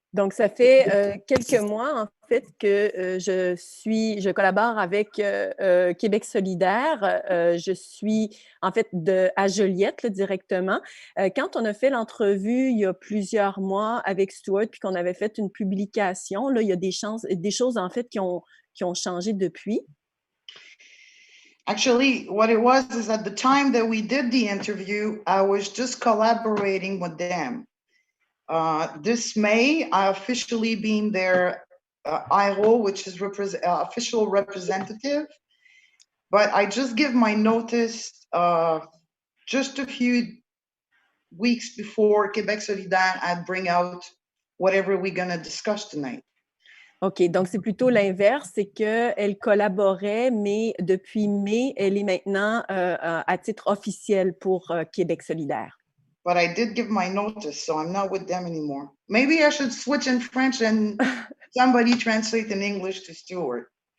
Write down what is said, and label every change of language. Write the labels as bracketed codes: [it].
[fr] Donc, ça fait quelques mois, en fait, que je collabore avec Québec solidaire. Je suis, en fait, à Joliette, là, directement. Quand on a fait l'entrevue il y a plusieurs mois avec Stuart, puis qu'on avait fait une publication, là, il y a des choses, en fait, qui ont changé depuis. [en] Actually, what it was is at the time that we did the interview, I was just collaborating with them. This May, I officially been their IRO, which is official representative. But I just give my notice just a few weeks before Québec Solidaire, I'd bring out whatever we're going to discuss tonight. [fr] OK, donc c'est plutôt l'inverse, c'est qu'elle collaborait, mais depuis mai, elle est maintenant à titre officiel pour Québec solidaire. [en] But I did give my notice, so I'm not with them anymore. Maybe I should switch in French and somebody translate in English to Stuart.